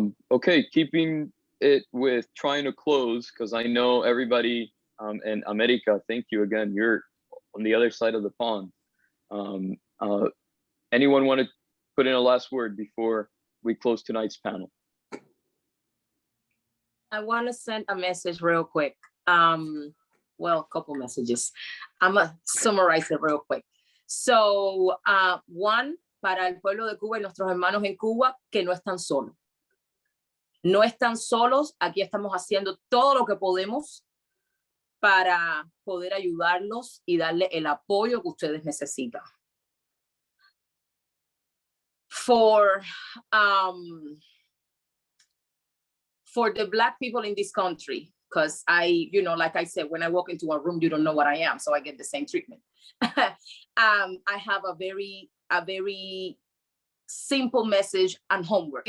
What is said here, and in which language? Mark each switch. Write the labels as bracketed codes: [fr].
[en] Okay, keeping it with trying to close, because I know everybody in America, thank you again, you're on the other side of the pond. Anyone want to put in a last word before we close tonight's panel? I want to send a message real quick. Well, a couple messages. I'm going to summarize it real quick. [es] So, one, para el pueblo de Cuba y nuestros hermanos en Cuba, que no están solos. No están solos, aquí estamos haciendo todo lo que podemos para poder ayudarlos y darle el apoyo que ustedes necesitan. [en] For the Black people in this country, because like I said, when I walk into a room, you don't know what I am, so I get the same treatment. I have a very simple message and homework.